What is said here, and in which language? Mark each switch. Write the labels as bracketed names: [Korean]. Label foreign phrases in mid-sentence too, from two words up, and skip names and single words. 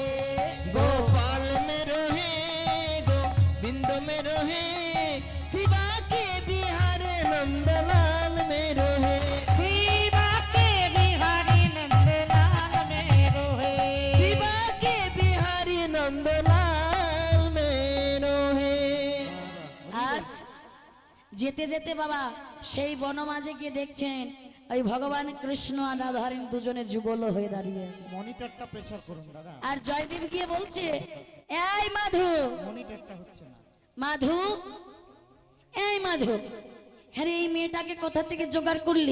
[Hindi] गोपाल मेरो हे गोविंद मेरो हे श्री बांके बिहारी नंदलाल मेरो हे श्री बांके बिहारी नंदलाल मेरो हे श्री बांके बिहारी नंदलाल मेरो हे। [Bangla] আজ যেতে যেতে বাবা সেই বনমাঝে গিয়ে দেখছেন ওই ভগবান কৃষ্ণ আর রাধারানী দুজনে যুগল হয়ে দাঁড়িয়ে আছে। মনিটরটা প্রেসার করুন দাদা, আর জয়দেব গিয়ে বলছে এই মাধু মনিটরটা হচ্ছে না। মাধু এই মাধু, হ্যাঁ এই মেয়েটাকে কোথা থেকে জোগাড় করলি?